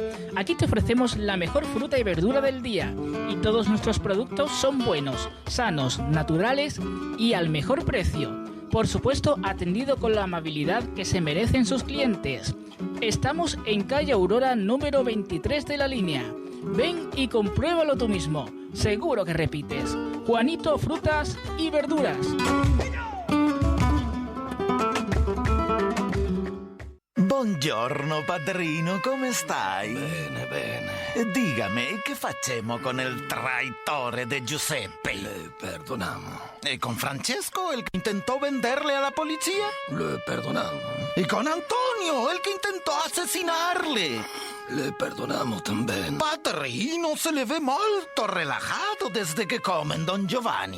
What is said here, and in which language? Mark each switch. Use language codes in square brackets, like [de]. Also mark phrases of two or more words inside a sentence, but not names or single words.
[es] Aquí te ofrecemos la mejor fruta y verdura del día y todos nuestros productos son buenos, sanos, naturales y al mejor precio. Por supuesto, atendido con la amabilidad que se merecen sus clientes. Estamos en calle Aurora número 23 de La Línea. Ven y compruébalo tú mismo. Seguro que repites. Juanito Frutas y Verduras. [it] Buongiorno padrino, come stai? Bene, bene. Dígame, che facciamo con il traitore de Giuseppe? [es] Le perdonamos. ¿Y con Francesco, el que intentó venderle a la policía? Le perdonamos. ¿Y con Antonio, el que intentó asesinarle? Le perdonamos también. Padrino, se le ve molto relajado desde que comen, don Giovanni.